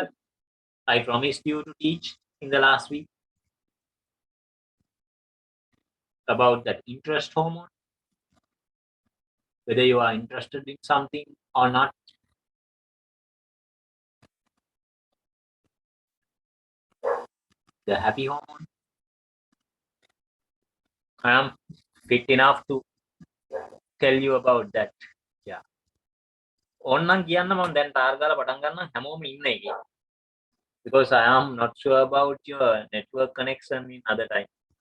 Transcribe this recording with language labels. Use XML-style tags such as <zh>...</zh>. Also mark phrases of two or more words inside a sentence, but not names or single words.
<en>I promised you to teach in the last week about that interest hormone, whether you are interested in something or not. The happy hormone. I am fit enough to tell you about that. Yeah.</en> <si>ඕන්නම් කියන්න මම දැන් ටාර් දාලා පටන් ගන්න හැමෝම ඉන්න එකේ.</si> <en>Because I am not sure about your network connection in other time.</en>